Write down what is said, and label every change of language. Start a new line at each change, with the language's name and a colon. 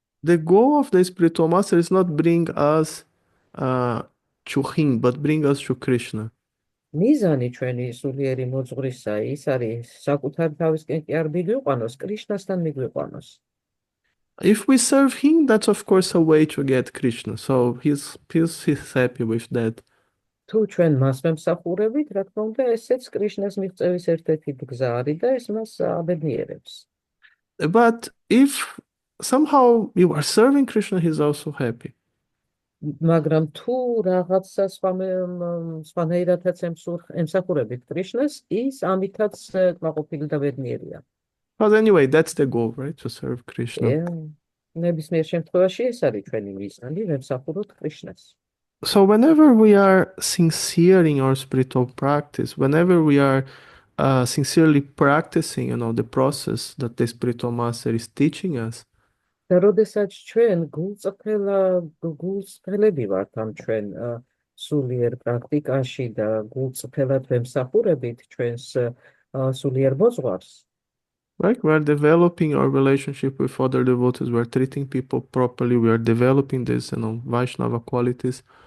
English: The goal of the spiritual master is not bring us to him, but bring us to Krishna.
Georgian: მიზანი ჩვენი სულიერი მოძღვრისა ის არის საკუთარ თავისკენ კი არ მიგვიყვანოს, კრიშნასთან მიგვიყვანოს.
English: If we serve him, that's of course a way to get Krishna. So he's happy with that.
Georgian: თუ ჩვენ მას ვემსახურებით, რა თქმა უნდა, ესეც კრიშნას მიღწევის ერთ-ერთი გზა არის და ეს მას აბედნიერებს.
English: But if somehow you are serving Krishna, he's also happy.
Georgian: მაგრამ თუ რაღაცა სხვანაირადაც ემსახურებით კრიშნას, ის ამითაც კმაყოფილი და ბედნიერია.
English: But anyway, that's the goal, right? To serve Krishna.
Georgian: ნებისმიერ შემთხვევაში ეს არის ჩვენი მიზანი, ვემსახუროთ კრიშნას.
English: So whenever we are sincere in our spiritual practice, whenever we are sincerely practicing, the process that the spiritual master is teaching us,
Georgian: და როდესაც ჩვენ გულწრფელები ვართ ამ ჩვენ სულიერ პრაქტიკაში და გულწრფელად ვემსახურებით ჩვენს სულიერ მოძღვარს.
English: Right? We are developing our relationship with other devotees. We are treating people properly. We are developing this, Vaishnava qualities.